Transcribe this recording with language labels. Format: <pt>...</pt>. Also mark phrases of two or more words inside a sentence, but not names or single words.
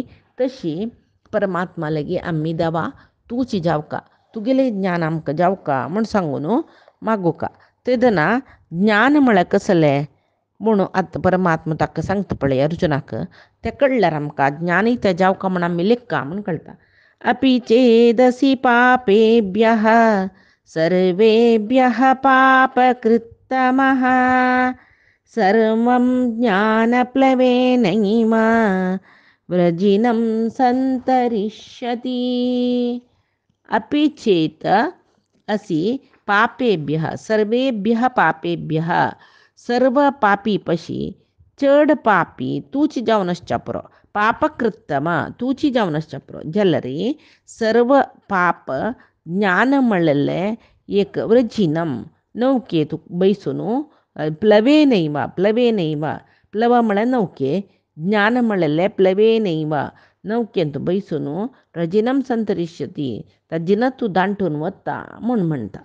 <kok>तशी परमात्मा लागीं आमी देवा तूंची जावका, तुगेलें ज्ञान आमकां जावका म्हूण सांगून मागुका. तेदना ज्ञान म्हळ्यार कसलें म्हूण आतां परमात्मा ताका सांगता पळय अर्जुनाक, तें कळ्ळ्यार आमकां ज्ञानी तें जावका म्हूण आमी लेखा म्हूण कळटा.</kok> <sa>अपि चेदसि पापेभ्यः सर्वेभ्यः पापकृत्तमः सर्वं ज्ञानप्लवेनैव व्रजिनं सन्तरिष्यति. अपि चेत् असि पापेभ्यः सर्वेभ्यः पापेभ्यः</sa> <kok>सर्व पापी पशी चड पापी तूच जावनसच्या पुरो, पापकृत्तम तूची जावनसच्या पुरो जाल्यार सर्व पाप ज्ञान म्हणलेलें एक व्रजिनम नौकेत बैसून</kok> <sa>प्लवेनैव प्लवेनैव प्लव</sa> <kok>म्हळ्यार नौके, ज्ञान म्हणलेलें प्लवेनैव नौकेंत बैसून</kok> <sa>व्रजिनम संतरिष्यती</sa> <kok>ताजेर तूं दांटून वता म्हूण म्हणटा.</kok>